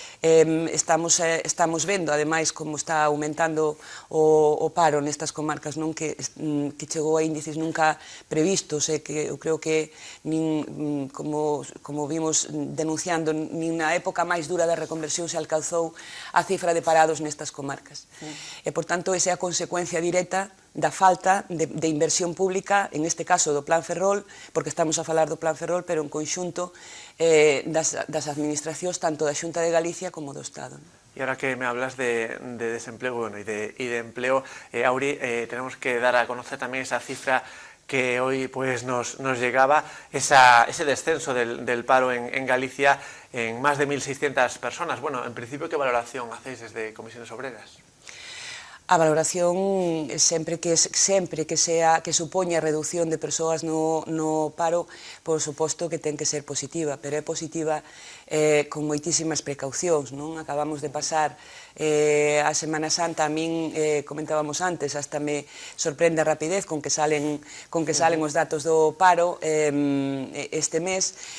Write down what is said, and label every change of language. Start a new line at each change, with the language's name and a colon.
Galician: Estamos vendo, ademais, como está aumentando o paro nestas comarcas, non, que chegou a índices nunca previstos, e que eu creo que, como vimos denunciando, nin na época máis dura da reconversión se alcanzou a cifra de parados nestas comarcas. E, por tanto, esa é a consecuencia directa da falta de inversión pública, en este caso do Plan Ferrol, porque estamos a falar do Plan Ferrol, pero en conxunto das administracións tanto da Xunta de Galicia como do Estado.
Spanish: Y ahora que me hablas de desempleo, bueno, y de empleo, Auri, tenemos que dar a conocer también esa cifra que hoy pues nos llegaba, ese descenso del paro en Galicia en más de 1.600 personas. Bueno, en principio, ¿qué valoración hacéis desde Comisiones Obreras?
Galician: A valoración sempre que supoña reducción de persoas no paro, por suposto que ten que ser positiva, pero é positiva con moitísimas precaucións, non? Acabamos de pasar a Semana Santa, a min comentábamos antes, hasta me sorprende a rapidez con que salen os datos do paro este mes.